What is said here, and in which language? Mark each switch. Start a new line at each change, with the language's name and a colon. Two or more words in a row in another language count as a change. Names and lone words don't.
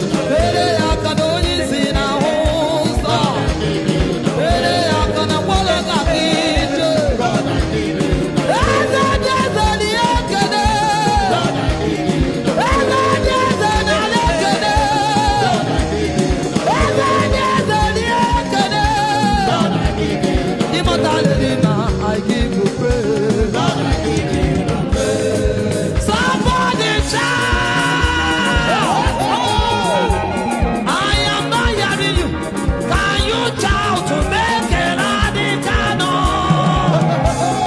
Igbo: Mere ya ka na onye isi na-ahụ ụzọ. Mere ya ka na mkpọrọ ga-aga ije. Eze dị eze dị ya ekele. Eze dị eze na ya ekele. Eze dị eze dị ekele.
English: Immortal Redeemer, I give you praise. Somebody shout. I am not hearing you. Can you shout to make a radical noise?